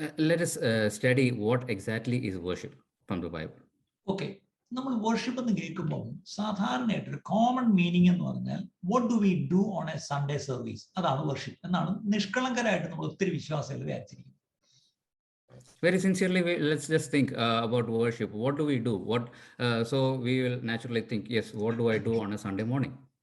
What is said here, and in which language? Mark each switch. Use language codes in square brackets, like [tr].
[en] Let us study what exactly is worship from the Bible. [ml] Okay, നമ്മൾ worship എന്ന് കേൾക്കുമ്പോൾ സാധാരണയായിട്ട് ഒരു കോമൺ മീനിങ് എന്ന് പറഞ്ഞാൽ [en] what do we do on a Sunday service? [ml] അതാണ് വർഷിപ്പ് എന്നാണ് നിഷ്കളങ്കരായിട്ട് നമ്മൾ ഒത്തിരി വിശ്വാസികൾ വിചാരിച്ചിരിക്കുന്നത്. [en] Very sincerely, let's just think about worship. What do we do? So we will naturally think, yes, what do I do on a Sunday morning?